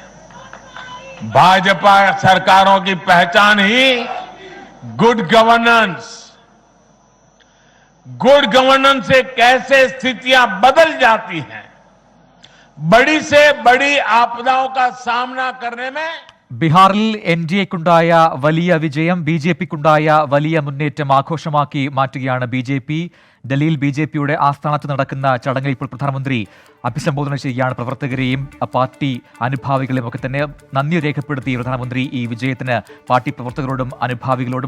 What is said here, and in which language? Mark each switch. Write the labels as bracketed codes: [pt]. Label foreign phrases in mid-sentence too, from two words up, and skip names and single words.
[hi] भाजपा सरकारों की पहचान ही [en] good governance. good governance [hi] से कैसे स्थितियां बदल जाती हैं, बड़ी से बड़ी आपदाओं का सामना करने में। [ml] ബീഹാറിൽ NDAക്കുണ്ടായ വലിയ വിജയം BJPക്കുണ്ടായ വലിയ മുന്നേറ്റം ആഘോഷമാക്കി മാറ്റുകയാണ് BJP. ഡൽഹിയിൽ BJPയുടെ ആസ്ഥാനത്ത് നടക്കുന്ന ചടങ്ങിൽ ഇപ്പോൾ പ്രധാനമന്ത്രി അഭിസംബോധന ചെയ്യുകയാണ് പ്രവർത്തകരെയും പാർട്ടി അനുഭാവികളെയും ഒക്കെ തന്നെ. നന്ദി രേഖപ്പെടുത്തി പ്രധാനമന്ത്രി ഈ വിജയത്തിന് പാർട്ടി പ്രവർത്തകരോടും അനുഭാവികളോടും.